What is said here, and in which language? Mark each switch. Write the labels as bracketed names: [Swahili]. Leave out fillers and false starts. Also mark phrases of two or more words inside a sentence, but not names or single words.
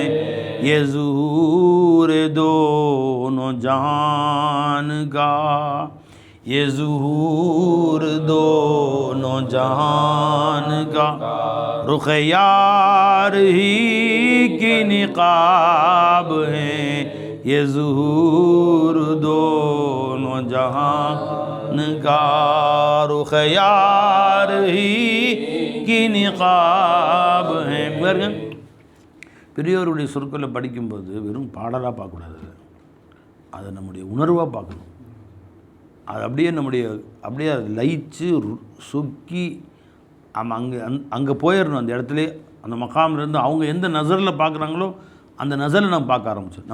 [Urdu] یہ ظہور دونوں جہان کا یہ ظہور دونوں جہان کا رخ یار ہی کی نقاب ہے. یہ ظہور دونوں جہان کا رخ یار ہی کی نقاب ہے. [Tamil] பெரியவருடைய சொற்களை படிக்கும்போது வெறும் பாடலாக பார்க்கக்கூடாது, அதை நம்முடைய உணர்வாக பார்க்கணும். அது அப்படியே அப்படியே அதை லயிச்சு சொக்கி அங்கே போயிடணும். அந்த இடத்துல அந்த மகாமிலேருந்து அவங்க எந்த நசரில் பார்க்குறாங்களோ அந்த நசரில் நம்ம பார்க்க ஆரம்பிச்சோம்.